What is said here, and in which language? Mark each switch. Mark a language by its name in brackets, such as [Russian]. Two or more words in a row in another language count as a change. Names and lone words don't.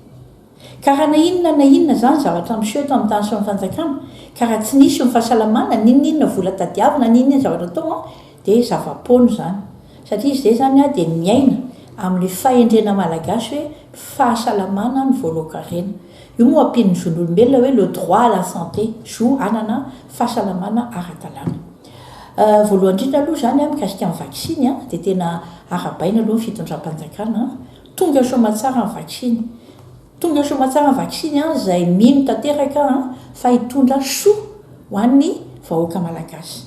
[Malagasy] Ka raha na inona zany zavatra miseho tamin'ny tany sy ny fanjakana ka raha tsy nisy ny fahasalamana ninona vola tadiavina ninona zavatra tao dia zava-pono zany satria izay zany dia miaina amin'ny fahendrena malagasy hoe fahasalamana ny voalohan-karena. Io moa ampin'ny zon'olombelona hoe [French] le droit à la santé [Malagasy] zo anana fahasalamana ara-dalàna. Voalohany indrindra aloha zany mikasika amin'ny vaksiny dia tena arabaina aloha ny fitondram-panjakana. Tonga soamantsara ny vaksiny. Tonga soamantsara ny vaksiny izay mino tanteraka fa hitondra soa ho an'ny vahoaka malagasy.